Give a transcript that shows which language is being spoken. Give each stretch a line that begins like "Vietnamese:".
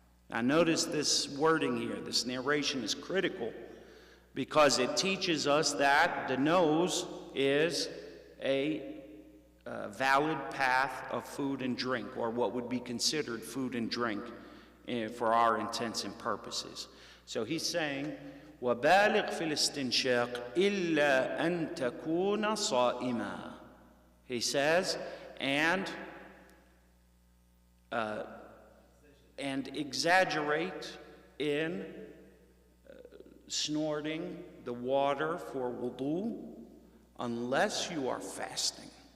English: Now notice this wording here. This narration is critical because it teaches us that the nose is a valid path of food and drink, or what would be considered food and drink for our intents and purposes. So he's saying,
Arabic: وَبَالِغْ فِي الْإِسْتِنْشَاقِ إِلَّا أَن تَكُونَ صَائِمًا.
English: He says, and exaggerate in snorting the water for wudu unless you are fasting.